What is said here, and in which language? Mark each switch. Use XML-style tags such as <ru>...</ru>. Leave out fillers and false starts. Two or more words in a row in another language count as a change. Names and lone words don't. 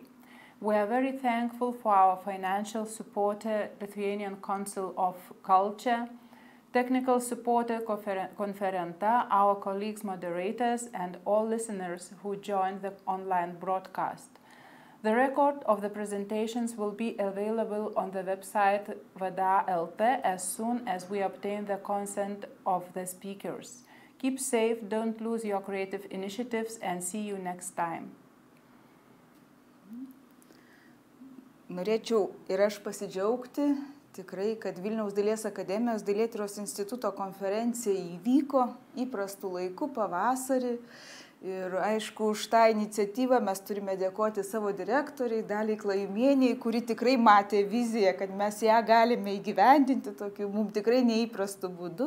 <en>We are very thankful for our financial supporter, Lithuanian Council of Culture, technical supporter, Conferenta, our colleagues, moderators, and all listeners who joined the online broadcast. The record of the presentations will be available on the website VDA.lt as soon as we obtain the consent of the speakers. Keep safe, don't lose your creative initiatives, and see you next time.</en> <lt>Norėčiau ir aš pasidžiaugti tikrai, kad Vilniaus dailės akademijos dailėtyros instituto konferencija įvyko įprastų laikų pavasarį. Ir aišku, už tą iniciatyvą mes turime dėkoti savo direktoriai Daliai Klajumienei, kuri tikrai matė viziją, kad mes ją galime įgyvendinti tokiu mums tikrai neįprastu būdu.</lt>